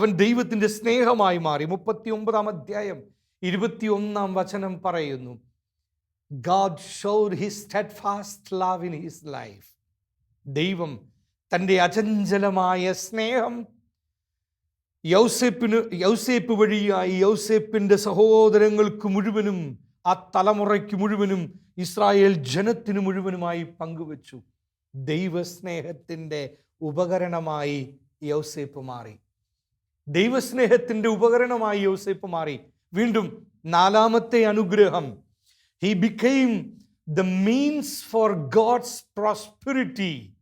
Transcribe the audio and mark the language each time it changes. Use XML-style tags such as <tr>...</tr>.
<ml>39 അധ്യായം 21 പറയുന്നു,</ml> <en>God showed his steadfast love in his life.</en> <ml>ദൈവം തൻ്റെ അചഞ്ചലമായ സ്നേഹം യൗസേപ്പ് വഴിയായി യൗസേപ്പിൻ്റെ സഹോദരങ്ങൾക്ക് മുഴുവനും, ആ തലമുറയ്ക്ക് മുഴുവനും, ഇസ്രായേൽ ജനത്തിന് മുഴുവനുമായി പങ്കുവച്ചു. ദൈവസ്നേഹത്തിൻ്റെ ഉപകരണമായി യൗസേപ്പ് മാറി. ദൈവസ്നേഹത്തിൻ്റെ ഉപകരണമായി യൗസേപ്പ് മാറി. വീണ്ടും നാലാമത്തെ അനുഗ്രഹം,</ml> <en>he became the means for God's prosperity.</en>